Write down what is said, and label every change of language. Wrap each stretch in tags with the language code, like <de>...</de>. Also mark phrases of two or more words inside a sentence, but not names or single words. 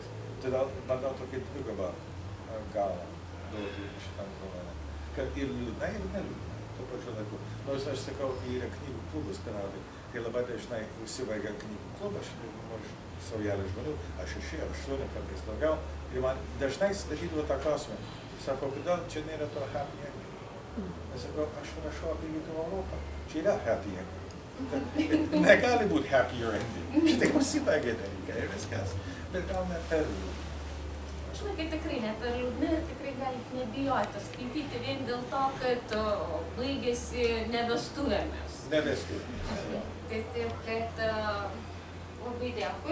<lt>Todėl bandau tokį dvigubą galą duoti šitam romanui. Kad ir liūdna, ir neliūdna, tuo pačiu laiku. Nors aš sakau, yra knygų klubas Kanadai, kai labai dažnai įsivaigia knygų klubas, saujelė žmonių, aš 6, 8 kartais daugiau, ir man dažnai darydavo tą klausimą. Sako, kodėl čia nėra to</lt> <en>happy ending?</en> <lt>Aš sakau, aš rašau apie Rytų Europą, čia yra</lt> <en>happy ending.</en> <lt>Negali būti</lt> <en>happier ending.</en> <lt>Šitai užsibaigė dalykai ir viskas. Bet gal ne per liūdna. Žinai, tikrai ne per liūdna ir tikrai galite nebijoti skaityti vien dėl to, kad baigėsi nevestuvėmis. Tai taip, kad labai dėkui.</lt>